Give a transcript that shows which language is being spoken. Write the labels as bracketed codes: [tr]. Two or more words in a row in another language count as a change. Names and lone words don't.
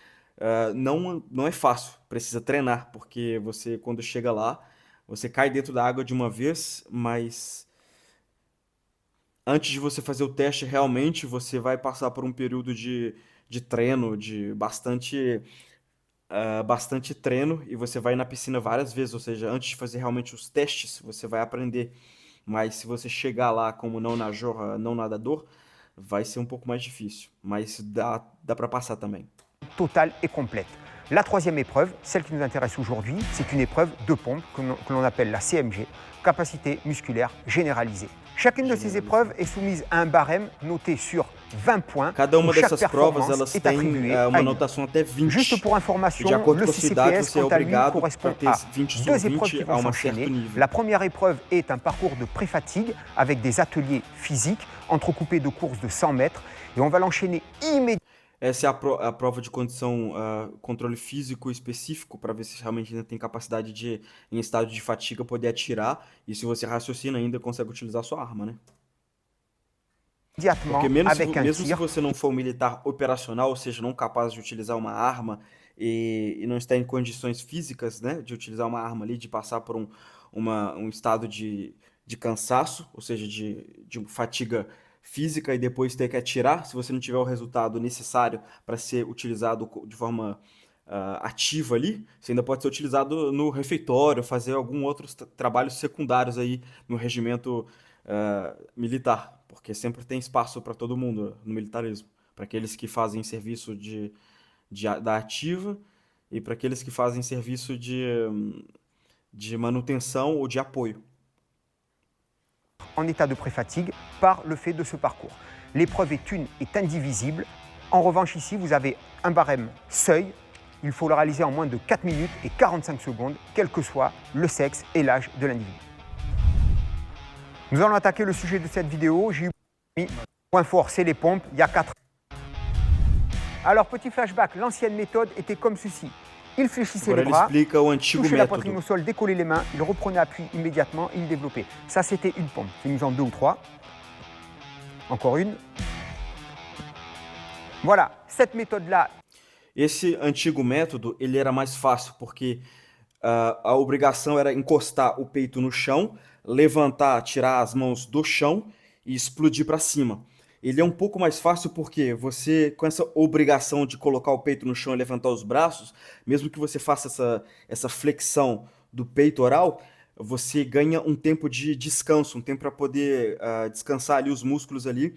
[pt] Não é fácil, precisa treinar, porque você, quando chega lá, você cai dentro da água de uma vez, mas antes de você fazer o teste, realmente você vai passar por um período de treino, de bastante treino, e você vai na piscina várias vezes, ou seja, antes de fazer realmente os testes, você vai aprender. Mas se você chegar lá como não nadador, vai ser um pouco mais difícil, mas dá para passar também. [fr] Totale et complète. La troisième épreuve, celle qui nous intéresse aujourd'hui, c'est une épreuve de pompe que l'on appelle la CMG, capacité musculaire généralisée. Chacune de ces épreuves est soumise à un barème noté sur 20 points. [pt] Cada uma dessas provas elas têm uma notação até 20. [fr] Juste pour information, [pt] de acordo [fr] le [pt] com a sua idade, [fr] CCPS, [pt] você é [fr] quant à lui, [pt] obrigado a [fr] correspond [pt] ter [fr] à 20 sur 2 épreuves qui [pt] 20 a [fr] vont [pt] um certo [fr] s'enchaîner. [pt] nível. [fr] La première épreuve est un parcours de pré-fatigue avec des ateliers physiques entrecoupés de courses de 100 mètres et on va l'enchaîner immédiatement. [pt] Essa é a prova de condição, controle físico específico, para ver se realmente ainda tem capacidade de, em estado de fadiga, poder atirar. E se você raciocina ainda, consegue utilizar a sua arma, né? [fr] immédiatement [pt] Porque mesmo [fr] avec un [pt] mesmo se [fr] tir. [pt] você não for um militar operacional, ou seja, não capaz de utilizar uma arma e não está em condições físicas, né, de utilizar uma arma ali, de passar por um estado de cansaço, ou seja, de fatiga física e depois ter que atirar, se você não tiver o resultado necessário para ser utilizado de forma ativa ali, você ainda pode ser utilizado no refeitório, fazer algum outros trabalhos secundários aí no regimento militar, porque sempre tem espaço para todo mundo no militarismo, para aqueles que fazem serviço da ativa e para aqueles que fazem serviço de manutenção ou de apoio. [fr] En état de pré-fatigue par le fait de ce parcours. L'épreuve est indivisible. En revanche, ici, vous avez un barème seuil. Il faut le réaliser en moins de 4 minutes et 45 secondes, quel que soit le sexe et l'âge de l'individu. Nous allons attaquer le sujet de cette vidéo. J'ai eu point fort, c'est les pompes. Il y a 4. Alors, petit flashback, l'ancienne méthode était comme ceci. Il fléchissait [pt] Agora [fr] les [pt] ele [fr] bras, [pt] explica o antigo [fr] touchait la poitrine [pt] método. [fr] au sol, décollait les mains, il reprenait appui immédiatement, il développait. Ça, c'était une pompe. Fais-nous en 2 ou 3. Encore une. Voilà, cette méthode-là. [pt] Esse antigo método, ele era mais fácil, porque a obrigação era encostar o peito no chão, levantar, tirar as mãos do chão e explodir para cima. Ele é um pouco mais fácil porque você, com essa obrigação de colocar o peito no chão e levantar os braços, mesmo que você faça essa flexão do peitoral, você ganha um tempo de descanso, um tempo para poder descansar ali os músculos ali.